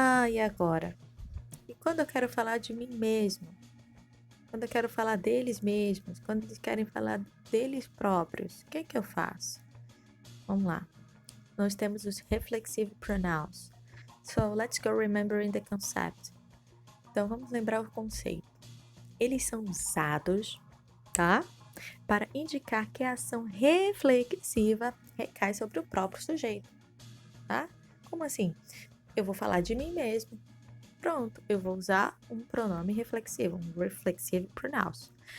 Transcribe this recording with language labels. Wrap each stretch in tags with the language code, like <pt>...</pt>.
<pt>E agora? E quando eu quero falar de mim mesmo? Quando eu quero falar deles mesmos? Quando eles querem falar deles próprios? O que eu faço? Vamos lá. Nós temos os</pt> <en>reflexive pronouns. So, let's go remembering the concept.</en> <pt>Então, vamos lembrar o conceito. Eles são usados, tá? Para indicar que a ação reflexiva recai sobre o próprio sujeito, tá? Como assim? Eu vou falar de mim mesmo. Pronto, eu vou usar um pronome reflexivo, um</pt> <en>reflexive pronouns.</en>